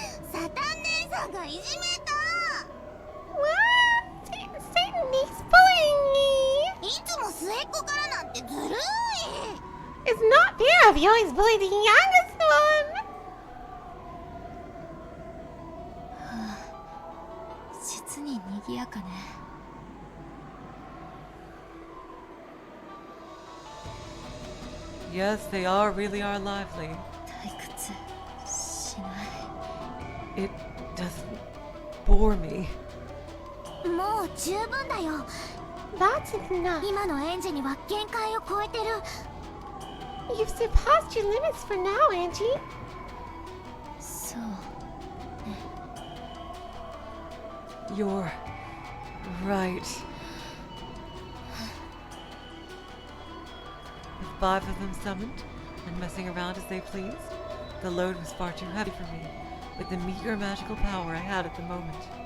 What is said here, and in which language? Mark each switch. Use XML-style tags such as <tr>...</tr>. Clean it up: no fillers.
<ja>サタン姉さんがいじめた。</ja> <en>What? Satan is bullying me!</en> <ja>いつも末っ子からなんてずるい。</ja> <en>It's not fair if you always bully the youngest one!</en> <ja>実に賑やかね。</ja> <en>Yes, they really are lively.</en> <ja>退屈しない。</ja> <en>It doesn't bore me.</en> <ja>もう十分だよ。</ja> <en>That's enough.</en> <ja>今のエンジには限界を超えてる。</ja> <en>You've surpassed your limits for now, Angie.</en> <ja>そう。</ja> <en>You're right. With 5 of them summoned and messing around as they pleased, the load was far too heavy for me, with the meager magical power I had at the moment.</en>